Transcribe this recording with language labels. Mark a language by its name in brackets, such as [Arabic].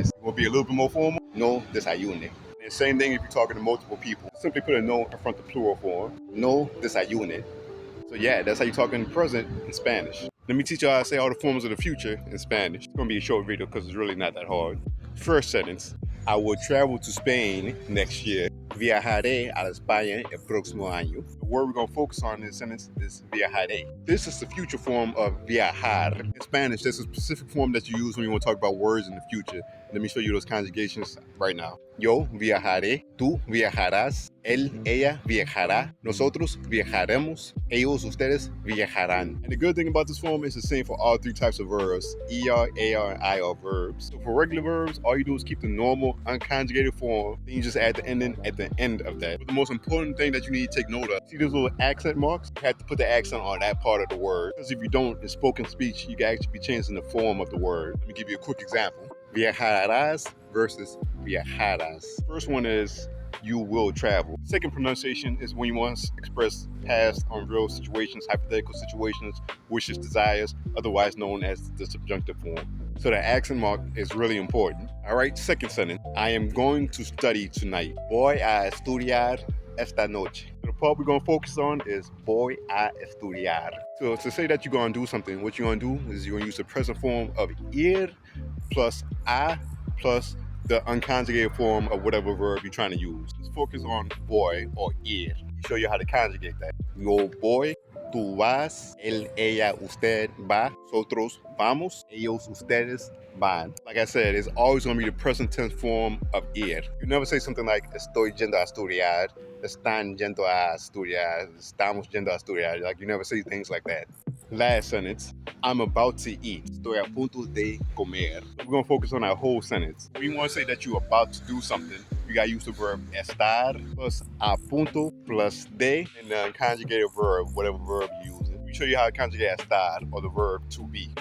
[English] It will be a little bit more formal. [Spanish] No desayune. [English] And same thing if you're talking to multiple people. Simply put a no in front of the plural form. [Spanish] No desayune. [English] So yeah, that's how you talk in the present in Spanish. Let me teach you how to say all the forms of the future in Spanish. It's going to be a short video because it's really not that hard. First sentence, I will travel to Spain next year. [Spanish] Viajaré a España el próximo año. [English] The word we're going to focus on in this sentence is viajaré. This is the future form of viajar. In Spanish, there's a specific form that you use when you want to talk about words in the future. Let me show you those conjugations right now. [Spanish] Yo viajaré, tú viajarás, él, ella viajará, nosotros viajaremos, ellos, ustedes viajarán. [English] And the good thing about this form is the same for all three types of verbs, ER, AR, and IR verbs. So for regular verbs, all you do is keep the normal unconjugated form, then you just add the ending at the end of that. But the most important thing that you need to take note of, see those little accent marks? You have to put the accent on that part of the word. Because if you don't, in spoken speech, you can actually be changing the form of the word. Let me give you a quick example. Viajarás versus viajaras. First one is you will travel. Second pronunciation is when you want to express past on real situations, hypothetical situations, wishes, desires, otherwise known as the subjunctive form. So the accent mark is really important. All right, second sentence. I am going to study tonight. [Spanish] Voy a estudiar esta noche. [English] So the part we're going to focus on is voy a estudiar. So to say that you're going to do something, what you're going to do is you're going to use the present form of ir plus a plus the unconjugated form of whatever verb you're trying to use. Let's focus on voy or ir. Show you how to conjugate that. [Spanish] Yo voy, tú vas, él, ella, usted va, nosotros vamos, ellos, ustedes van. [English] Like I said, it's always going to be the present tense form of ir. You never say something like [Spanish] estoy yendo a estudiar, están yendo a estudiar, estamos yendo a estudiar. [English] Like you never say things like that. Last sentence, I'm about to eat. [Spanish] Estoy a punto de comer. [English] We're going to focus on that whole sentence. When you want to say that you're about to do something, you got to use the verb estar plus a punto plus de and the conjugated verb, whatever verb you use. Let me show you how to conjugate estar or the verb to be.